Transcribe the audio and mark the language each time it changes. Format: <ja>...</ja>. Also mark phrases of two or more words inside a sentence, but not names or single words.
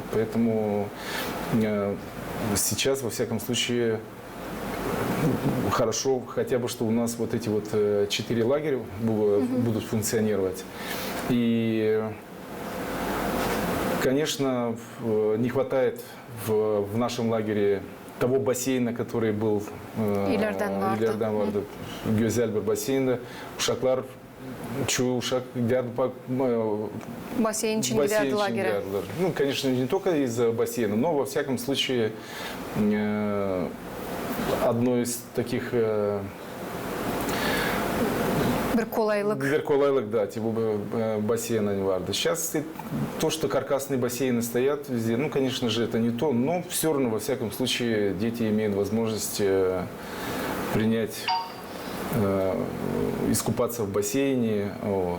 <ru>Поэтому сейчас, во всяком случае, хорошо хотя бы, что у нас вот эти вот 4 лагеря будут функционировать. И, конечно, не хватает в нашем лагере того бассейна, который был</ru> <gag>İlerden vardı. Güzel bir baseyinde. Uşaklar çoğu uşak giderdi Бассейн için giderdi лагеря.</gag> <ru>Ну, конечно, не только из-за бассейна, но во всяком случае одно из таких</ru> <gag>kolaylık. Bir kolaylık,</gag> <ru>да, типа бассейна не варда. Сейчас то, что каркасные бассейны стоят везде, ну, конечно же, это не то, но все равно, во всяком случае, дети имеют возможность принять, искупаться в бассейне. Вот.</ru>